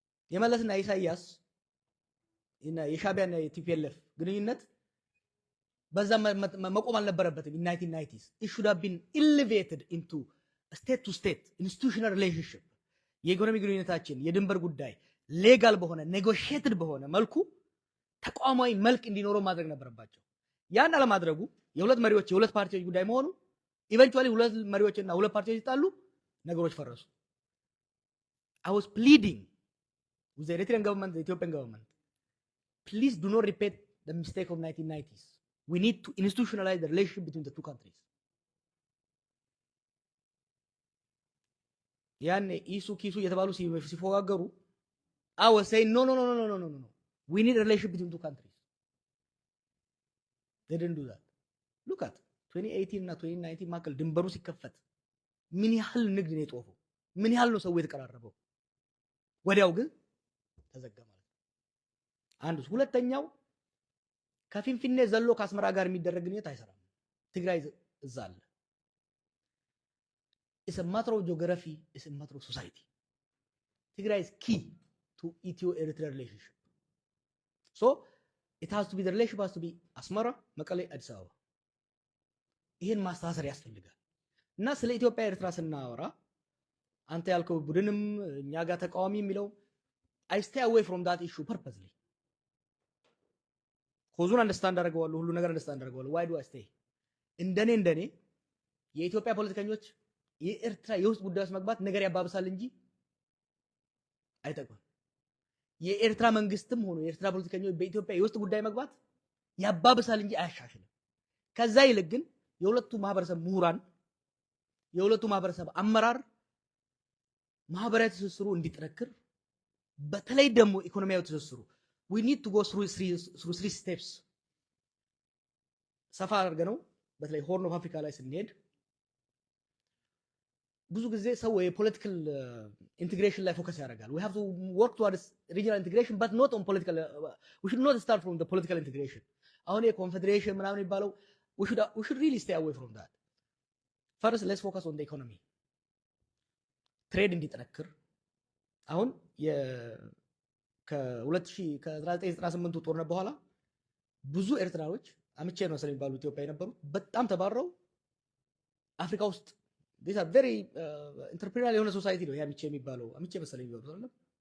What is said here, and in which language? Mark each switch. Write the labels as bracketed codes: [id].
[am] የመለስና ኢሳያስ እና የሻቢያና የቲፒኤልኤፍ ግንኙነት በዛ መቆም አልነበረበትም። [en] in 1990s it should have been elevated into a state to state institutional relationship [am] የኢኮኖሚ ግንኙነታችን የድንበር ጉዳይ ሌጋል በሆነ ኔጎሺየትድ በሆነ መልኩ ተቋማዊ መልክ እንዲኖረው ማድረግ ነበረባቸው። ያን አለማድረጉ የሁለት መሪዎች የሁለት ፓርቲዎች ጉዳይ መሆኑ ኢቨንቹዋሊ ሁለት መሪዎችና ሁለት ፓርቲዎች ሲጣሉ ነገሮች ፈረሱ። [en] I was pleading with the Eritrean government, the Ethiopian government, please do not repeat the mistake of 1990s. We need to institutionalize the relationship between the two countries. [am] ያን ኢሱ ኪሱ የተባሉ ሲፎጋገሩ [en] I was saying no. We need a relationship between two countries. They didn't do that. Look at [am] 2018 እና 2019 ማከል ድንበሩ ሲከፈት ምን ያህል ንግድ ነው የጦፈው? ምን ያህል ነው ሰው የተቀራረበው? ወዲያው ግን ተዘጋ ማለት ነው። አንዱ ሁለተኛው ከፊንፊኔ ዘሎ ከአስመራ ጋር የሚደረግ ግንኙነት አይሰራም። ትግራይ እዛ አለ። [en] It's a matter of geography, it's a matter of society. Tigray is key to Ethio-Eritrea relationship. So it has to be, the relationship has to be Asmara, Mekelle, Addis Ababa. [am] ይሄን ማስተሳሰር ያስፈልጋል። እና ስለ ኢትዮጵያ ኤርትራ ስናወራ አንተ ያልከው ቡድንም እኛ ጋር ተቃዋሚ የሚለው [en] I stay away from that issue purposely. [am] ኮዙን አንደርስታንድ አደርገዋለሁ፣ ሁሉ ነገር አንደርስታንድ አደርገዋለሁ። [en] why do I stay? [am] እንደኔ የኢትዮጵያ ፖለቲከኞች የኤርትራ የውስጥ ጉዳዮች መግባት ነገር ያባብሳል እንጂ አይጠቅምም። የኤርትራ መንግስትም ሆኖ የኤርትራ ፖለቲከኞች በኢትዮጵያ የውስጥ ጉዳይ መግባት ያባብሳል እንጂ አያሻሽልም። ከዛ ይልቅ ግን የሁለቱ ማህበረሰብ ምሁራን የሁለቱ ማህበረሰብ አመራር ማህበራዊ ትስስሩ እንዲጠነክር በተለይ ደግሞ ኢኮኖሚያዊ ትስስሩ [en] we need to go through three steps [am] ሰፋ አድርገነው በተለይ ሆርን ኦፍ አፍሪካ ላይ ስንሄድ ብዙ ጊዜ ሰው የፖለቲካል ኢንቴግሬሽን ላይ ፎከስ ያደርጋል። [en] we have to work towards regional integration but not on political we should not start from the political integration. [am] አሁን የኮንፌዴሬሽን ምናምን የሚባለው [en] we should really stay away from that. First let's focus on the economy. [am] ትሬድ እንዲጠነክር አሁን ከ1998 ጦርነት በኋላ ብዙ ኤርትራዎች አምቼ ነው ስለሚባሉ ኢትዮጵያ የነበሩ በጣም ተባረው አፍሪካ ውስጥ [en] these are very entrepreneurial [am] የሆነ ሶሳይቲ ነው ያምቼ የሚባለው አምቼ መሰለኝ ይወሩ አይደል?